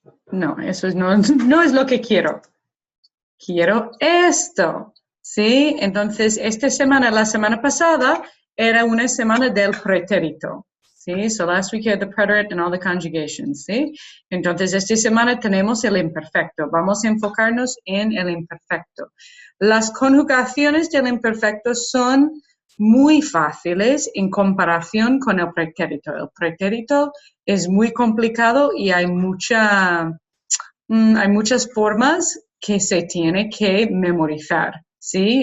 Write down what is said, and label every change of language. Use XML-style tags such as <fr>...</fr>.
<es>No, eso no es lo que quiero. Quiero esto, ¿sí? Entonces, la semana pasada, era una semana del pretérito, ¿sí?</es> <en>So last week you had the preterite and all the conjugations, ¿sí?</en> <es>Entonces, esta semana tenemos el imperfecto. Vamos a enfocarnos en el imperfecto. Las conjugaciones del imperfecto son muy fáciles en comparación con el pretérito. El pretérito es muy complicado y hay muchas formas que se tiene que memorizar, ¿sí?</es>